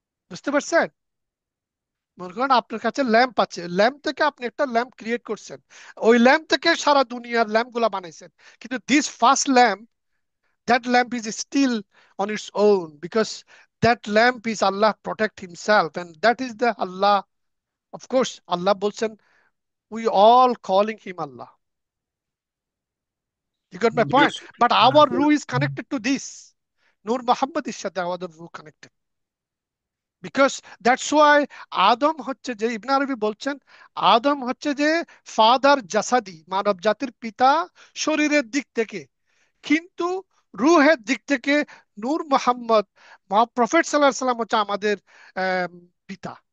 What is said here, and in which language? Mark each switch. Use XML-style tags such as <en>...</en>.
<bn>বুঝতে পারছেন? মনে করেন আপনার কাছে ল্যাম্প আছে, ল্যাম্প থেকে আপনি একটা ল্যাম্প ক্রিয়েট করছেন, ওই ল্যাম্প থেকে সারা দুনিয়ার ল্যাম্প গুলা বানাইছেন, কিন্তু</bn> <en>This first lamp, that lamp is still on its own, because that lamp is Allah protect himself, and that is the Allah. Of course Allah</en> <bn>বলছেন,</bn> <en>we all calling him Allah. You got my point? But our ruh is connected to this. Nur Muhammad is</en> <bn>সাথে আমাদের</bn> <en>ruh connected, because that's why</en> <bn>আদম হচ্ছে যে, ইবনে আরবি বলছেন, আদম হচ্ছে যে father জাসাদি, মানব জাতির পিতা শরীরের দিক থেকে, কিন্তু রুহের দিক থেকে নূর মোহাম্মদ, প্রফেট সাল্লাল্লাহু আলাইহি সাল্লাম হচ্ছে আমাদের আম, পিতা।</bn>